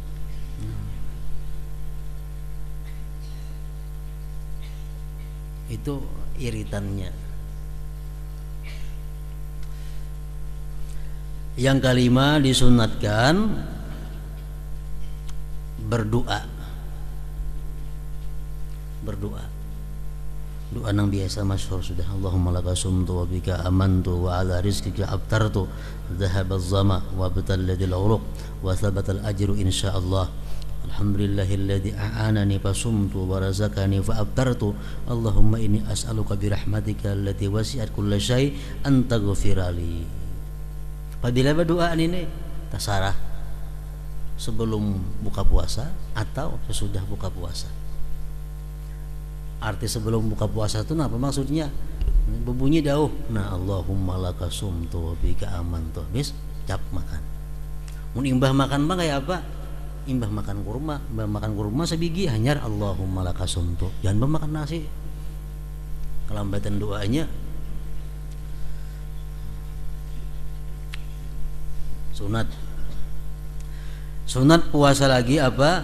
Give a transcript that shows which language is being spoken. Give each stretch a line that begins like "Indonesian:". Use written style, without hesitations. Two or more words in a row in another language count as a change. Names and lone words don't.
Banjar: Itu iritannya. Yang kelima disunatkan berdoa. Doa nang biasa masyhur sudah.
Arabic: اللهم لك صمت وبك آمنت وعلى رزقك أفطرت ذهب الظمأ وابتلت العروق وثبت الأجر إن شاء الله. الحمد لله الذي أعانني فصمت ورزقني فأفطرت. اللهم إني أسألك برحمتك التي وسعت كل شيء أن تغفر لي.
Banjar: Padahal doa ini tasarah sebelum buka puasa atau sesudah buka puasa. Arti sebelum buka puasa itu apa maksudnya? Berbunyi dauh, nah
Arabic: اللهم لك صمت وبك آمنت.
Banjar: Bis cap makan. Mun imbah makan mah kayak apa? Imbah makan kurma sebiji hanyar
Arabic: اللهم لك صمت.
Banjar: Jangan makan nasi. Kelambatan doanya. Sunat puasa lagi apa?